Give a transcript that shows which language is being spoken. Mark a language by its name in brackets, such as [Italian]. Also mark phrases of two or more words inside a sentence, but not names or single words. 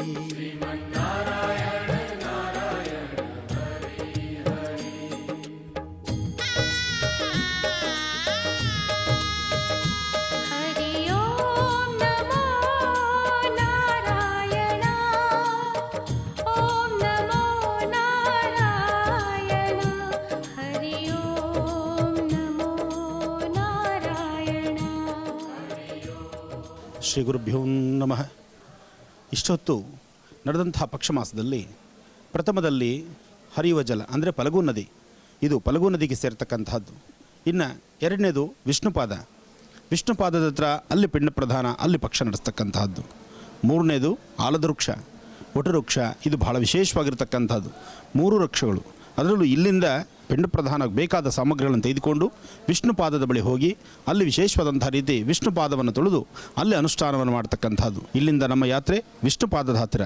[Sanskrit] हरि ओम नमो नारायण ओम नमो नारायण हरि ओम नमो नारायण ಶ್ರೀ ಗುರುಭ್ಯೋ ನಮಃ. [Kannada] ಇಷ್ಟೊತ್ತು ನಡೆದಂತಹ ಪಕ್ಷಮಾಸದಲ್ಲಿ ಪ್ರಥಮದಲ್ಲಿ ಹರಿಯುವ ಜಲ ಅಂದರೆ ಫಲ್ಗು ನದಿ, ಇದು ಫಲ್ಗು ನದಿಗೆ ಸೇರ್ತಕ್ಕಂತಹದ್ದು. ಇನ್ನು ಎರಡನೇದು ವಿಷ್ಣುಪಾದದ ಹತ್ರ ಅಲ್ಲಿ ಪಿಂಡ ಪ್ರಧಾನ, ಅಲ್ಲಿ ಪಕ್ಷ ನಡೆಸ್ತಕ್ಕಂತಹದ್ದು. ಮೂರನೇದು ಆಲದ ವೃಕ್ಷ, ವಟವೃಕ್ಷ, ಇದು ಬಹಳ ವಿಶೇಷವಾಗಿರ್ತಕ್ಕಂಥದ್ದು. 3 ವೃಕ್ಷಗಳು, ಅದರಲ್ಲೂ ಇಲ್ಲಿಂದ ಪಿಂಡ ಪ್ರಧಾನಕ್ಕೆ ಬೇಕಾದ ಸಾಮಗ್ರಿಗಳನ್ನು ತೆಗೆದುಕೊಂಡು ವಿಷ್ಣುಪಾದದ ಬಳಿ ಹೋಗಿ ಅಲ್ಲಿ ವಿಶೇಷವಾದಂಥ ರೀತಿ ವಿಷ್ಣುಪಾದವನ್ನು ತೊಳೆದು ಅಲ್ಲಿ ಅನುಷ್ಠಾನವನ್ನು ಮಾಡ್ತಕ್ಕಂಥದ್ದು. ಇಲ್ಲಿಂದ ನಮ್ಮ ಯಾತ್ರೆ ವಿಷ್ಣುಪಾದದ ಹತ್ತಿರ.